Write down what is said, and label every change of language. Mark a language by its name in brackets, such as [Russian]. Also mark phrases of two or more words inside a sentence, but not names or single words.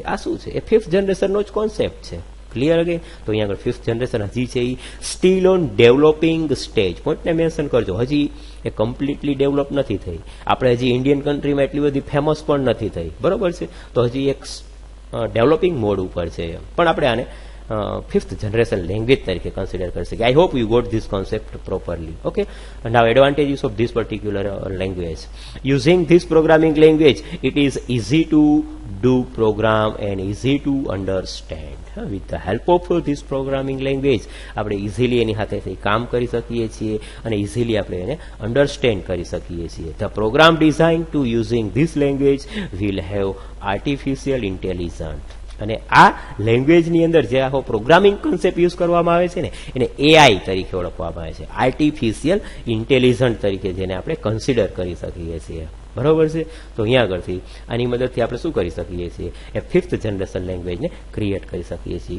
[Gujarati] આ શું છે? એ 5th જનરેશનનો જ કોન્સેપ્ટ છે. ક્લિયર? અગેન તો અહીંયા આગળ 5th જનરેશન હજી છે એ [English] still on developing stage. [Gujarati] પોઈન્ટને મેન્શન કરજો, હજી એ કમ્પ્લીટલી ડેવલપ નથી થઈ. આપણે હજી ઇન્ડિયન કન્ટ્રીમાં એટલી બધી ફેમસ પણ નથી થઈ. બરોબર છે. તો હજી એક [English] developing mode [Gujarati] ઉપર છે, પણ આપણે આને 5th [English] generation language [Gujarati] તરીકે કન્સિડર કરી શકીએ. [English] I hope you got this concept properly. Okay. And now advantages of this particular language. Using this programming language, it is easy to do program and easy to understand. With the help of this programming language, [Gujarati] આપણે ઇઝીલી એની સાથે કામ કરી શકીએ છીએ અને ઇઝીલી આપણે એને અન્ડરસ્ટેન્ડ કરી શકીએ છીએ. [English] The program designed to using this language will have artificial intelligence. [Gujarati] અને આ લેંગ્વેજની અંદર જે આખો પ્રોગ્રામિંગ કન્સેપ્ટ યુઝ કરવામાં આવે છે ને એને AI તરીકે ઓળખવામાં આવે છે, [English] artificial intelligent [Gujarati] તરીકે જેને આપણે કન્સિડર કરી શકીએ છીએ. બરોબર છે. તો અહીંયા આગળથી આની મદદથી આપણે શું કરી શકીએ છીએ? એ 5th જનરેશન લેંગ્વેજને ક્રિએટ કરી શકીએ છીએ.